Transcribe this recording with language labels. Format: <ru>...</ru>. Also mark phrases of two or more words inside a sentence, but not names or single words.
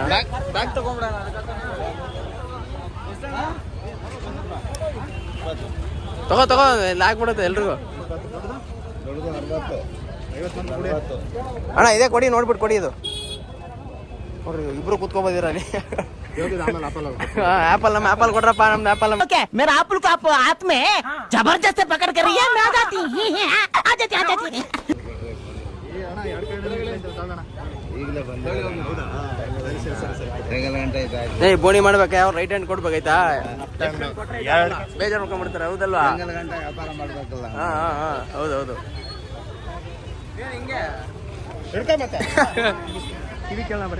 <kn>ತಗೋ ಹಾಕ್ಬಿಡುತ್ತೆ ಎಲ್ರಿಗೂ. ಅಣ್ಣ ಇದೇ ಕೊಡಿ, ನೋಡ್ಬಿಟ್ಟು ಕೊಡಿ. ಇದು ನೋಡ್ರಿ, ಇಬ್ರು ಕೂತ್ಕೊಬೋದಿರ ಅಲ್ಲಿ. ಆಪಲ್, ನಮ್ಮ ಆಪಲ್ ಕೊಡ್ರಪ್ಪ, ನಮ್ದು ಆಪಲ್.</kn> <hi>मेरा आपुल को आप हाथ में जबरदस्त से पकड़ कर रही है, मैं आ जाती आ जाती।</hi> <kn>ಏ ಬೋಣಿ ಮಾಡ್ಬೇಕಾ? ಯಾವ</kn> <en>right hand</en> <kn>ಕೊಡ್ಬೇಕಾಯ್ತಾ? ಬೇಜಾರು ಮಾಡ್ಕೊಂಡ್ಬಿಡ್ತಾರೆ, ಹೌದಲ್ವಾ? ಹಾ ಹೌದೌದು. ಕಿವಿ ಕೇಳೋಣ ಬರ್ರಿ.</kn>